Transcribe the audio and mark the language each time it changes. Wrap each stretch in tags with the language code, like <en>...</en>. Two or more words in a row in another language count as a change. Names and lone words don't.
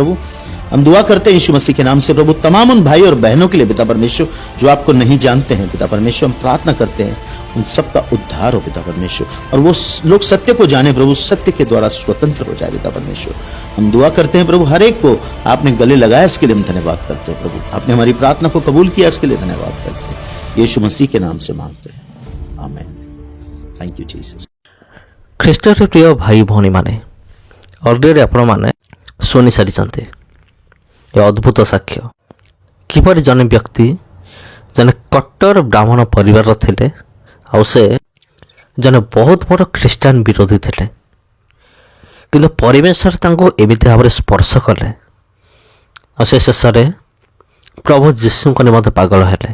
<hi>प्रभु हम दुआ करते हैं यीशु मसीह के नाम से प्रभु, तमाम उन भाई और बहनों के लिए पिता परमेश्वर जो आपको नहीं जानते हैं पिता परमेश्वर, हम प्रार्थना करते हैं उन सबका उद्धार हो पिता परमेश्वर, और वो लोग सत्य को जाने प्रभु, सत्य के द्वारा स्वतंत्र हो जाए पिता परमेश्वर। हम दुआ करते हैं प्रभु, हर एक को आपने गले लगाया इसके लिए हम धन्यवाद करते हैं प्रभु। आपने हमारी प्रार्थना को कबूल किया इसके लिए धन्यवाद करते हैं। यीशु मसीह के नाम से मांगते हैं, आमीन।</hi> <en>Thank you Jesus.</en> <or>ଖ୍ରୀଷ୍ଟରେ ପ୍ରିୟ ଭାଇ ଭଉଣୀମାନେ, ଅଲରେଡ଼ି ଆପଣମାନେ ଶୁଣି ସାରିଛନ୍ତି ଏ ଅଦ୍ଭୁତ ସାକ୍ଷ୍ୟ। କିପରି ଜଣେ ବ୍ୟକ୍ତି ଜଣେ କଟ୍ଟର ବ୍ରାହ୍ମଣ ପରିବାରର ଥିଲେ, ଆଉ ସେ ଜଣେ ବହୁତ ବଡ଼ ଖ୍ରୀଷ୍ଟିଆନ ବିରୋଧୀ ଥିଲେ, କିନ୍ତୁ ପରିମେଶ୍ୱର ତାଙ୍କୁ ଏମିତି ଭାବରେ ସ୍ପର୍ଶ କଲେ ଆଉ ସେ ଶେଷରେ ପ୍ରଭୁ ଯୀଶୁଙ୍କ ନିମନ୍ତେ ପାଗଳ ହେଲେ।</or>